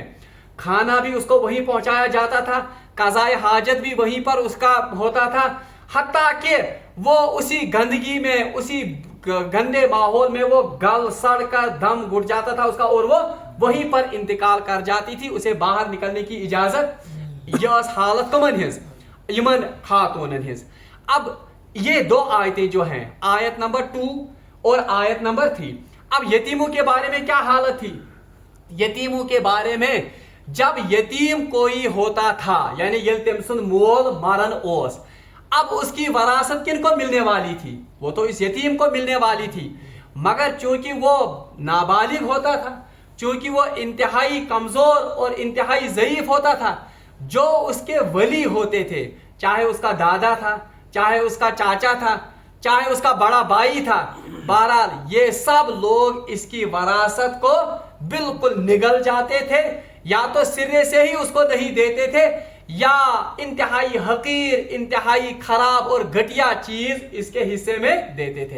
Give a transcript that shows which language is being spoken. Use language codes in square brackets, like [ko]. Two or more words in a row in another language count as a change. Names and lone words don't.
[ur] کھانا بھی اس کو وہیں پہنچایا جاتا تھا، قضائے حاجت بھی وہیں پر اس کا ہوتا تھا، حتیٰ کہ وہ اسی گندگی میں، اسی گندے ماحول میں وہ گل سڑ کر دم گھٹ جاتا تھا اس کا، اور وہ وہیں پر انتقال کر جاتی تھی، اسے باہر نکلنے کی اجازت. [ks] یہ حالت کمن ہز یمن خاتونن ہز. [ur] اب یہ دو آیتیں جو ہیں، آیت نمبر 2 اور آیت نمبر 3. اب یتیموں کے بارے میں کیا حالت تھی؟ یتیموں کے بارے میں جب یتیم کوئی ہوتا تھا، یعنی [ks] یل تم سن مول مرن اوس، [ur] اب اس کی وراثت کن کو ملنے والی تھی؟ وہ تو اس یتیم کو ملنے والی تھی، مگر چونکہ وہ نابالغ ہوتا تھا، چونکہ وہ انتہائی کمزور اور انتہائی ضعیف ہوتا تھا، جو اس کے ولی ہوتے تھے، چاہے اس کا دادا تھا، چاہے اس کا چاچا تھا، چاہے اس کا بڑا بھائی تھا، بہرحال یہ سب لوگ اس کی وراثت کو بالکل نگل جاتے تھے، یا تو سرے سے ہی اس کو نہیں دیتے تھے، یا انتہائی حقیر، انتہائی خراب اور گھٹیا چیز اس کے حصے میں دیتے تھے.